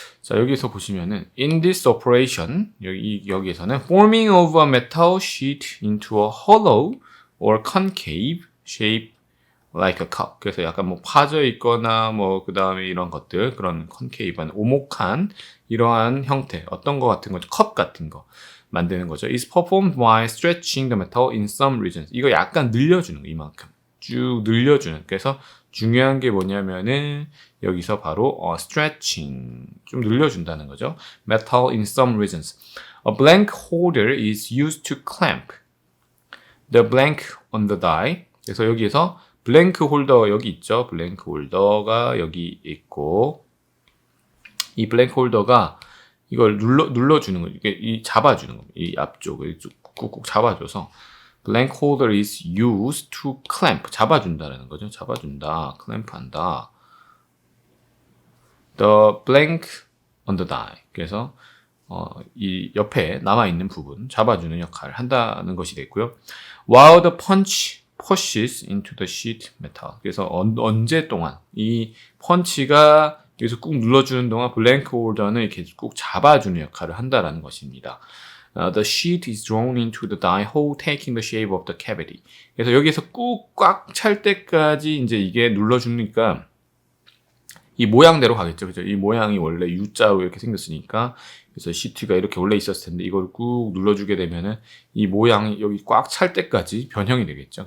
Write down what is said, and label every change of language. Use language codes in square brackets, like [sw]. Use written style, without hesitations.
[ko] 자, 여기서 보시면은 [en] in this operation [ko] 여기에서는 [en] forming of a metal sheet into a hollow or concave shape like a cup. [ko] 그래서 약간 뭐 파져 있거나 뭐 그다음에 이런 것들 그런 컨케이브한 오목한 이러한 형태 어떤 거 같은 거죠. 컵 같은 거 만드는 거죠. [en] is performed by stretching the metal in some regions. [ko] 이거 약간 늘려주는 거 이만큼 쭉 늘려주는. 그래서 중요한 게 뭐냐면은 여기서 바로 stretching 좀 늘려준다는 거죠. [en] metal in some regions. A blank holder is used to clamp the blank on the die. [ko] 그래서 여기에서 블랭크 홀더 여기 있죠. 블랭크 홀더가 여기 있고 이 블랭크 홀더가 이걸 눌러주는 거예요. 이게 잡아주는 겁니다. 이 앞쪽을 꾹꾹 잡아줘서 [en] blank holder is used to clamp [ko] 잡아준다라는 거죠. 잡아준다, clamp한다. [en] The blank on the die. [ko] 그래서 이 옆에 남아 있는 부분 잡아주는 역할을 한다는 것이 되고요. [en] While the punch pushes into the sheet metal. [ko] 그래서 언제 동안 이 펀치가 여기서 꾹 눌러주는 동안 블랭크 홀더는 이렇게 꾹 잡아주는 역할을 한다라는 것입니다. [en] The sheet is drawn into the die hole, taking the shape of the cavity. [ko] 그래서 여기서 꾹 꽉 찰 때까지 이제 이게 눌러주니까 이 모양대로 가겠죠. 그죠? 이 모양이 원래 U자로 이렇게 생겼으니까 그래서 시트가 이렇게 원래 있었을 텐데 이걸 꾹 눌러주게 되면은 이 모양이 여기 꽉 찰 때까지 변형이 되겠죠.